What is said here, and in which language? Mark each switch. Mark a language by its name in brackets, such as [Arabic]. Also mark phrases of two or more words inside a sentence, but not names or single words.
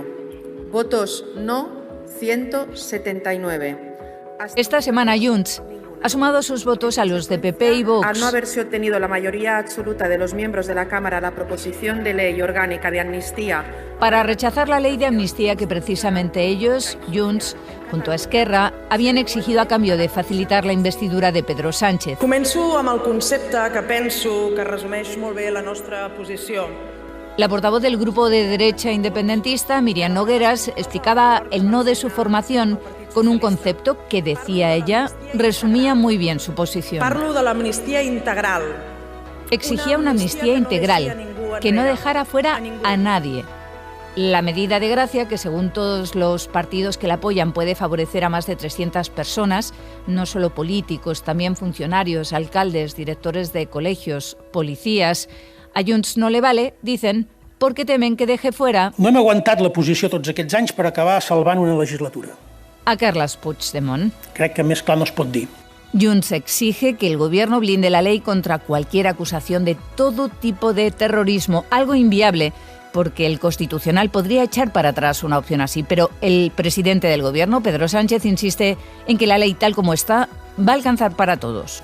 [Spanish] Votos no 179. Esta semana Junts ha sumado sus votos a los de PP y Vox. Al no haberse obtenido la mayoría absoluta de los miembros de la Cámara a la proposición de ley orgánica de amnistía para rechazar la ley de amnistía que precisamente ellos, Junts, junto a Esquerra, havien exigido [Catalan] a canvi de [Spanish] facilitar la investidura de Pedro Sánchez. [Catalan] Començo amb el concepte que penso que resumeix molt bé la nostra posició. [Spanish] La portavoz del grupo de derecha independentista, Miriam Nogueras, explicaba el no de su formación con un concepto que, decía ella, resumía muy bien su posición. [Catalan] Parlo de l'amnistia integral. [Spanish] Exigía una amnistía integral, que no dejara fuera a nadie. La medida de gracia, que según todos los partidos que la apoyan puede favorecer a más de 300 personas, no solo políticos, también funcionarios, alcaldes, directores de colegios, policías. A Junts no le vale, dicen, perquè temen que deje fuera... [Catalan] No hem aguantat la posició tots aquests anys per acabar salvant una legislatura. [Spanish] A Carles Puigdemont. [Catalan] Crec que més clar no es pot dir. [Spanish] Junts exige que el gobierno blinde la ley contra cualquier acusación de todo tipo de terrorismo, algo inviable, porque el Constitucional podría echar para atrás una opción así. Pero el presidente del gobierno, Pedro Sánchez, insiste en que la ley tal como está va a alcanzar para todos.